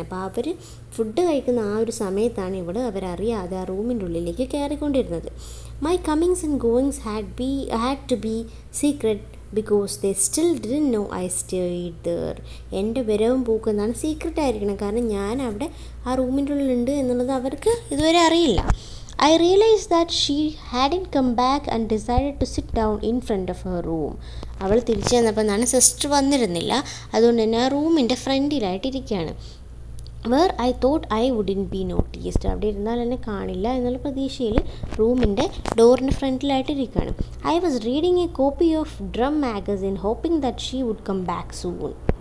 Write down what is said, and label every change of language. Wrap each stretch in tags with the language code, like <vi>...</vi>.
<ml>അപ്പോൾ അവർ ഫുഡ് കഴിക്കുന്ന ആ ഒരു സമയത്താണ് ഇവിടെ അവരറിയാതെ ആ റൂമിൻ്റെ ഉള്ളിലേക്ക് കയറിക്കൊണ്ടിരുന്നത്.</ml> <en>My comings and goings had to be secret because they still didn't know I stayed there.</en> <ml>എൻ്റെ വരവും പോക്കുന്നതാണ് സീക്രട്ട് ആയിരിക്കണം, കാരണം ഞാൻ അവിടെ ആ റൂമിൻ്റെ ഉള്ളിലുണ്ട് എന്നുള്ളത് അവർക്ക് ഇതുവരെ അറിയില്ല.</ml> <en>I realized that she hadn't come back and decided to sit down in front of her room.</en> <ml>അവൾ തിരിച്ചു വന്നപ്പോൾ എന്താണ്, സിസ്റ്റർ വന്നിരുന്നില്ല, അതുകൊണ്ട് തന്നെ ആ റൂമിൻ്റെ ഫ്രണ്ടിലായിട്ടിരിക്കുകയാണ്.</ml> <en>Where I thought I wouldn't be noticed.</en> <ml>അവിടെ ഇരുന്നാൽ എന്നെ കാണില്ല എന്നുള്ള പ്രതീക്ഷയിൽ റൂമിൻ്റെ ഡോറിൻ്റെ ഫ്രണ്ടിലായിട്ടിരിക്കുകയാണ്.</ml> <en>I was reading a copy of Drum magazine hoping that she would come back soon.</en>